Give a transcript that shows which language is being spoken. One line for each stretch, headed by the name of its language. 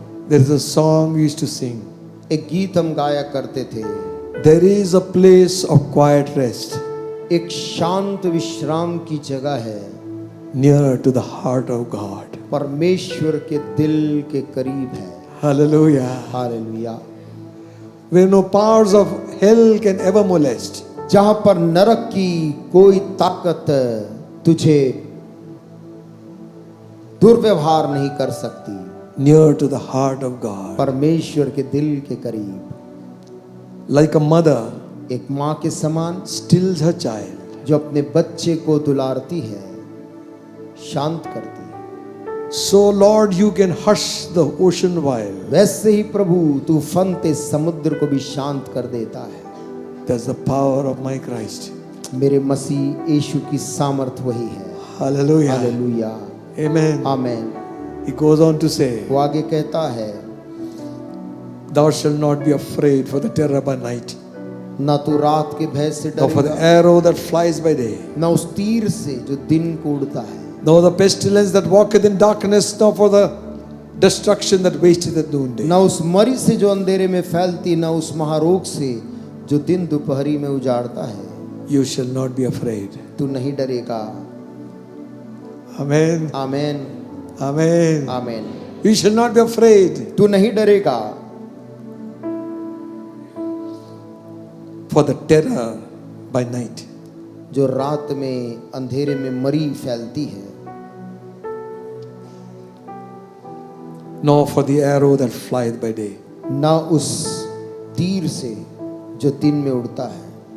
English: There is a song we used to sing,
Hindi: एक गीत हम गाया करते थे,
English: there is a place of quiet rest
Hindi: एक शांत विश्राम की जगह है
English: near to the heart of God।
Hindi: परमेश्वर के दिल के करीब है।
English: Hallelujah।
Hindi: Hallelujah.
English: Where no powers of hell can ever molest,
Hindi: जहां पर नरक की कोई ताकत तुझे दुर्व्यवहार नहीं कर सकती,
English: near to the heart of God।
Hindi: परमेश्वर के दिल के करीब।
English: Like a mother
Hindi: एक माँ के समान
English: stills her child,
Hindi: जो अपने बच्चे को दुलारती है, शांत करती है,
English: so Lord you can hush the ocean while।
Hindi: वैसे ही प्रभु तू फनते समुद्र को भी शांत कर देता है।
English: That's the power of my Christ।
Hindi: मेरे मसीह यीशु की सामर्थ वही है।
English: Hallelujah।
Hindi: Hallelujah.
English: Amen।
Hindi: Amen.
English: He goes on to say,
Hindi: वो आगे कहता है,
English: thou shalt not be afraid for the terror by night,
Hindi: ना तू रात के भय से
English: nor for the
Hindi: डरेगा,
English: arrow that flies by day,
Hindi: ना उस तीर से जो दिन को उड़ता है,
English: nor the pestilence that walketh in darkness, nor for the destruction that wasteth at noonday।
Hindi: ना उस मरी से जो अंधेरे में फैलती, ना उस महारोग से जो दिन दोपहरी में उजाड़ता है।
English: You shall not be afraid।
Hindi: तू नहीं डरेगा।
English: Amen।
Hindi: Amen,
English: Amen।
Hindi: Amen.
English: You shall not be afraid
Hindi: तू नहीं डरेगा
English: for the terror by night,
Hindi: जो रात में अंधेरे में मरी फैलती है,
English: nor for the arrow that flieth by day।
Hindi: ना उस तीर से जो दिन में उड़ता है।